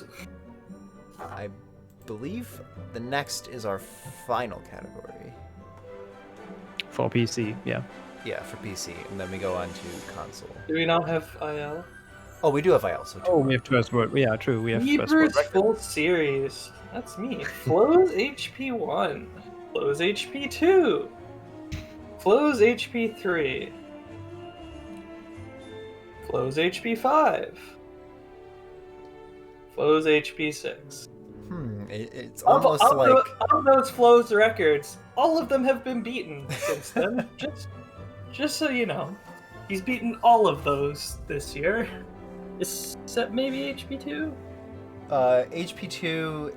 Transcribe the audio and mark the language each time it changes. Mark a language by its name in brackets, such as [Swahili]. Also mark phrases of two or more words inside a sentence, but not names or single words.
[English] I believe the next is our final category. For PC. Yeah. Yeah, for PC, and then we go on to console. Do we not have IL? Oh, we do have IL, so Oh, we have first word. Yeah, true. We have first Beaver's word. full series. That's me. Flo's HP1. Flo's HP2. Flo's HP3. Flo's HP5. Flo's HP6. It's almost like of those Flo's records, all of them have been beaten since then. just so you know, he's beaten all of those this year, except maybe HP2. HP2.